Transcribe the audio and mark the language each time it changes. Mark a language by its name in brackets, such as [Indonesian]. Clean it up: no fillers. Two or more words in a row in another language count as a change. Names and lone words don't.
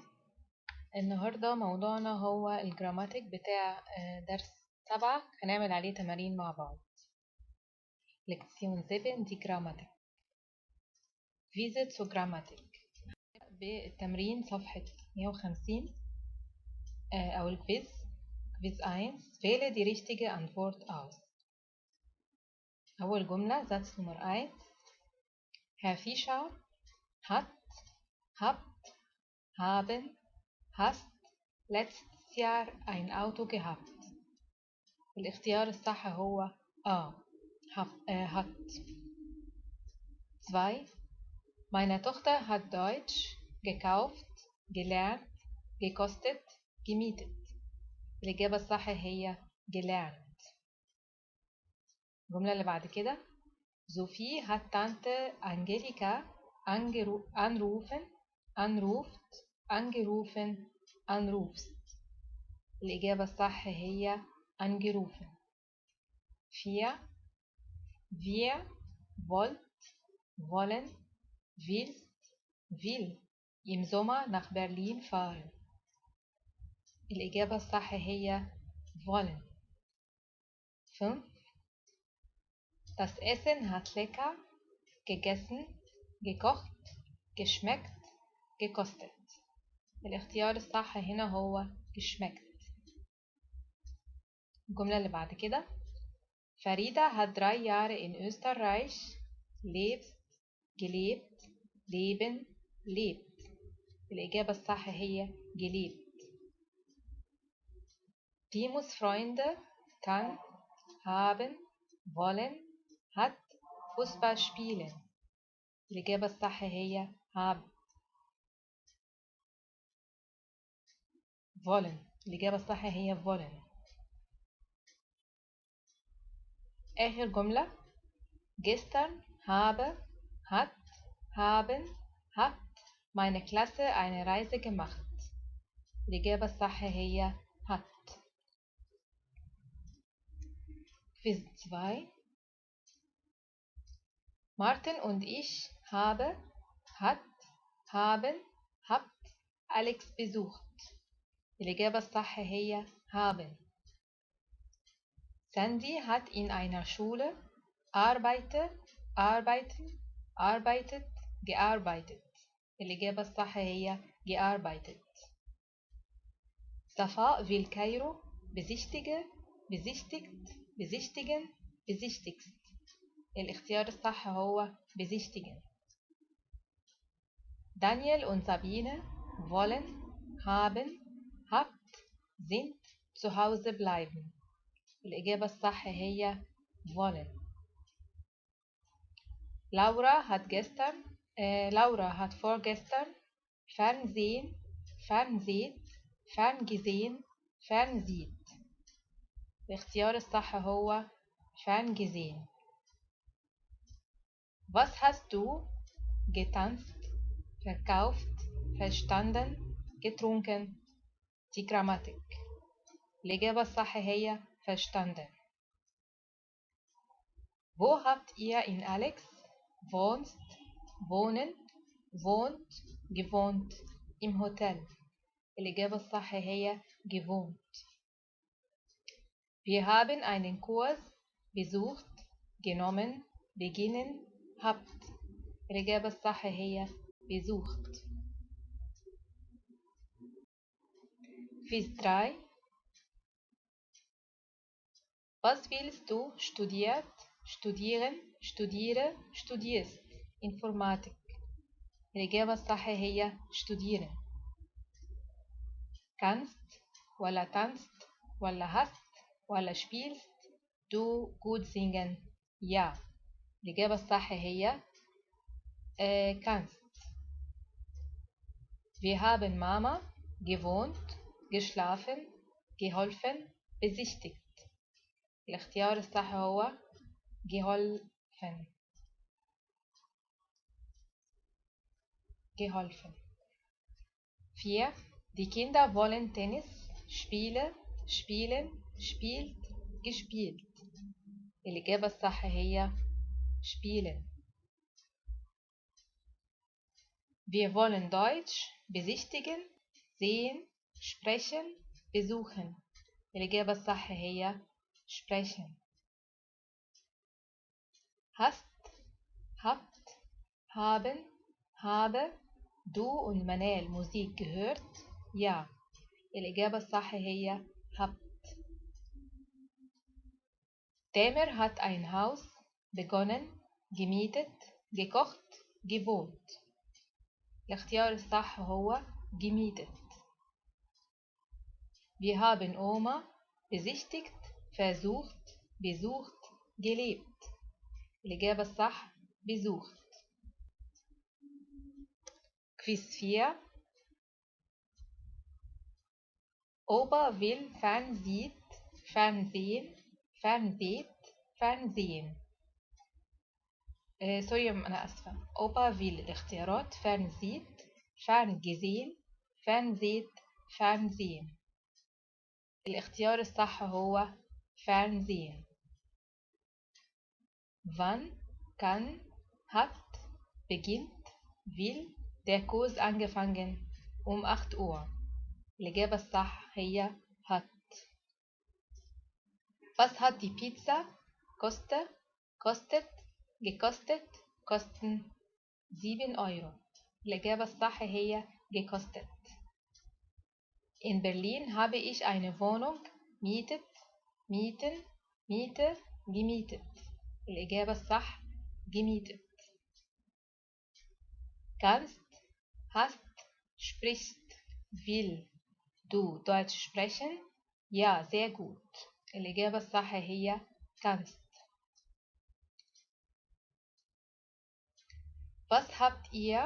[Arabic] النهاردة موضوعنا هو الجراماتيك بتاع درس 7. هنعمل عليه تمارين مع بعض. لكسيون 7 دي جراماتيك فيزيت سو جراماتيك. بالتمرين صفحة 150 أو الكويز. كويز 1. [German] wähle die richtige Antwort aus. [Arabic] أول جملة [German] Satz Nummer 1. Herr Fischer hat, habt, haben, hast letztes Jahr ein Auto gehabt. [Arabic] الاختيار الصح هو hat. 2. [German] Meine Tochter hat Deutsch gekauft, gelernt, gekostet, gemietet. [Arabic] الإجابة الصح هي gelernt. الجملة اللي بعد كده [German] Sophie hat Tante Angelika anrufst. [Arabic] الإجابة الصح هي angerufen. 4. [German] Wir, wollt, wollen, willst, will im Sommer nach Berlin fahren. [Arabic] الإجابة الصح هي wollen. 5. [German] Das Essen hat lecker, gegessen, gekocht, geschmeckt, gekostet. [Arabic] الاختيار الصح هنا هو geschmeckt. الجملة اللي بعد كده [German] Farida hat 3 Jahre in Österreich gelebt, leben, lebt. [Arabic] الإجابة الصح هي gelebt. [German] Timus Freunde kann, haben, wollen, hat Fußball spielen. [Arabic] الإجابة الصح هي [German] haben. wollen. [Arabic] الإجابة الصح هي [German] wollen. [Arabic] آخر جملة [German] Gestern habe, hat, haben, habt meine Klasse eine Reise gemacht. [Arabic] الإجابة الصح هي hat. Quiz 2. [German] Martin und ich hat, haben, habt Alex besucht. [Arabic] الإجابة الصح هي haben. [German] Sandy hat in einer Schule gearbeitet. [Arabic] الإجابة الصح هي gearbeitet. [German] Safa will Kairo besichtigst. [Arabic] الاختيار الصح هو besichtigen. [German] Daniel und Sabine wollen, haben, habt, sind zu Hause bleiben. [Arabic] الإجابة الصح هي wollen. [German] Laura hat vorgestern fernsieht. [Arabic] الاختيار الصح هو ferngesehen. [German] Was hast du getanzt, verkauft, verstanden, getrunken? Die Grammatik. [Arabic] الإجابة الصح هي verstanden. [German] Wo habt ihr in Alex wohnt, gewohnt? Im Hotel. [Arabic] الإجابة الصح هي gewohnt. [German] Wir haben einen Kurs besucht, genommen, beginnen, habt. [Arabic] الإجابة الصح هي besucht. Quiz 3. [German] Was willst du studierst. Informatik. [Arabic] الإجابة الصح هي studieren. [German] Kannst ولا tanzt ولا hast ولا spielst du gut singen. Ja. [Arabic] الإجابة الصح هي kannst. [German] Wir haben Mama gewohnt, geschlafen, geholfen, besichtigt. [Arabic] الاختيار الصح هو geholfen. 4. [German] Die Kinder wollen Tennis spielen, spielt, gespielt. [Arabic] الإجابة الصح هي spielen. [German] Wir wollen Deutsch besichtigen, sehen, sprechen, besuchen. [Arabic] الإجابة الصح هي sprechen. [German] Hast, habt, haben, habe du und Manal Musik gehört? Ja. [Arabic] الإجابة الصح هي habt. [German] Tamer hat ein Haus begonnen, gemietet, gekocht, gewohnt. [Arabic] الاختيار الصح هو gemietet. [German] Wir haben Oma besichtigt, versucht, besucht, gelebt. [Arabic] الإجابة الصح besucht. Quiz 4. [German] Opa will Fernsehen, Fernsehen. [Arabic] سوري أنا أسفة. [German] Opa will الاختيارات Fernsieht, Ferngesehen, Fernsehen. [Arabic] الاختيار الصح هو Fernsehen. [German] Wann, kann, hat, beginnt, will der Kurs angefangen? 8 Uhr. [Arabic] الإجابة الصح هي hat. [German] Was hat die Pizza kostet, gekostet, kosten 7 Euro. [Arabic] الإجابة الصح هي gekostet. [German] In Berlin habe ich eine Wohnung miete, gemietet. [Arabic] الإجابة الصح gemietet. [German] Kannst, hast, sprichst, will du Deutsch sprechen? Ja, sehr gut. [Arabic] الإجابة الصح هي kannst. [German] Was habt ihr?